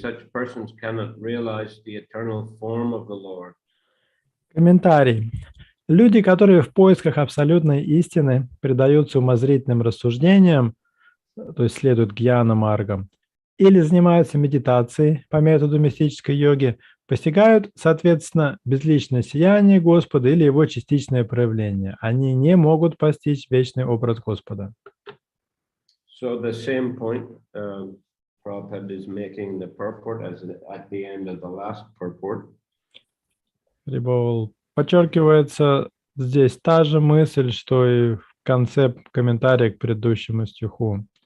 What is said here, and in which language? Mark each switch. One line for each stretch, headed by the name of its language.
English: Such persons cannot realize the eternal form of the Lord.
Russian: Комментарий. Люди, которые в поисках абсолютной истины предаются умозрительным рассуждениям, то есть следуют гьяна-маргам, или занимаются медитацией по методу мистической йоги, постигают, соответственно, безличное сияние Господа или его частичное проявление. Они не могут постичь вечный образ Господа.
English: So the same point Prabhupada is making the purport as at the end of the last purport.
Russian: Подчеркивается здесь та же мысль, что и в конце комментария к предыдущему стиху.